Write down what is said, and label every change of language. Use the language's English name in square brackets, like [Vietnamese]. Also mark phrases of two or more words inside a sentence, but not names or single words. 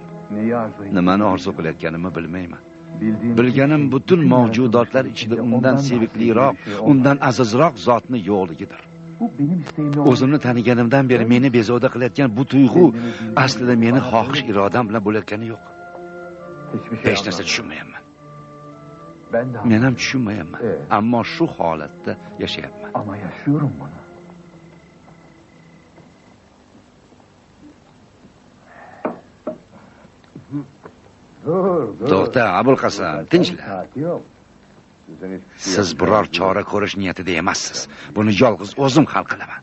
[Uzbek] Nimani orzu qilayotganimni bilmayman. Bilganim butun mavjudotlar ichida undan sevikliroq, undan azizroq zotni yo'qligidir. O'zimni taniganimdan beri meni bezovta qilayotgan bu tuyg'u aslida meni xohish irodam bilan bo'layotgani yo'q. Hech narsa tushunmayapman. Men ham tushunmayapman. Ammo shu holatda yashayapman. [Turkish] Ama yaşıyorum bunu. [Uzbek] To'xta, Abul Qasam, tinchlan. Siz biror chora ko'rish niyatida emassiz. Buni yolg'iz o'zim hal qilaman.